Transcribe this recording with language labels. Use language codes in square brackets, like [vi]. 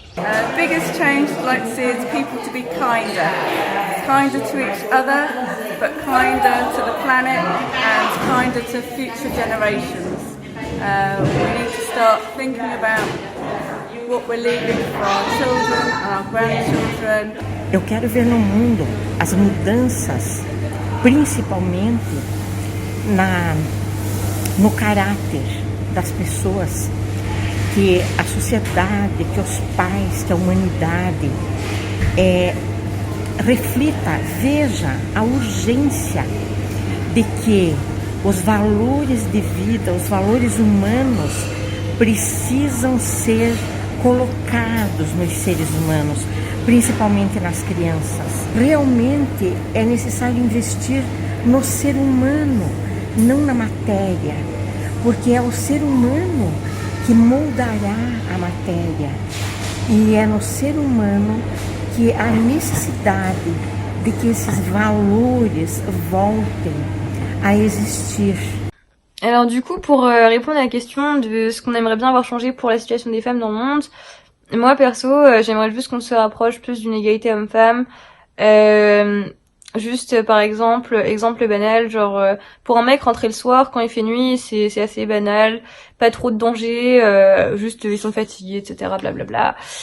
[en] Biggest change I'd like to see is people to be kinder to each other, but kinder to the planet and kinder to future generations. We need to start thinking about what we're leaving for our children and our grandchildren. [pt] Eu quero ver no mundo as mudanças, principalmente no caráter das pessoas, que a sociedade, que os pais, que a humanidade reflita, veja a urgência de que os valores de vida, os valores humanos precisam ser colocados nos seres humanos, principalmente nas crianças. Realmente é necessário investir no ser humano, não na matéria, porque é o ser humano que moldará a matéria. E é no ser humano que há necessidade de que esses valores voltem à existir. [fr] Alors du coup, pour répondre à la question de ce qu'on aimerait bien voir changer pour la situation des femmes dans le monde, moi perso, j'aimerais juste qu'on se rapproche plus d'une égalité homme-femme. Juste par exemple banal, genre pour un mec rentrer le soir quand il fait nuit, c'est assez banal, pas trop de danger, juste ils sont fatigués, etc. Blablabla.